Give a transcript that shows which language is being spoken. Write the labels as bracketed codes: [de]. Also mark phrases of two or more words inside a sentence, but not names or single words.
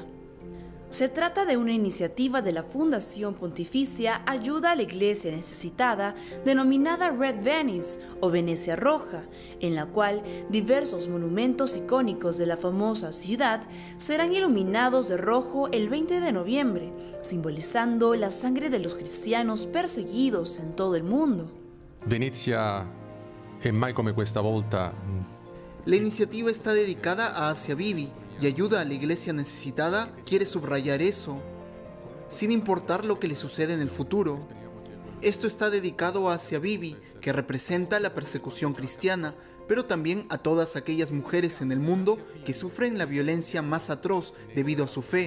[es] Se trata de una iniciativa de la Fundación Pontificia Ayuda a la Iglesia Necesitada, denominada Red Venice o Venecia Roja, en la cual diversos monumentos icónicos de la famosa ciudad serán iluminados de rojo el 20 de noviembre, simbolizando la sangre de los cristianos perseguidos en todo el mundo. [it] Venezia è mai come questa volta. [es] La iniciativa está dedicada a Asia Bibi y Ayuda a la Iglesia Necesitada quiere subrayar eso, sin importar lo que le sucede en el futuro. Esto está dedicado a Asia Bibi, que representa la persecución cristiana, pero también a todas aquellas mujeres en el mundo que sufren la violencia más atroz debido a su fe.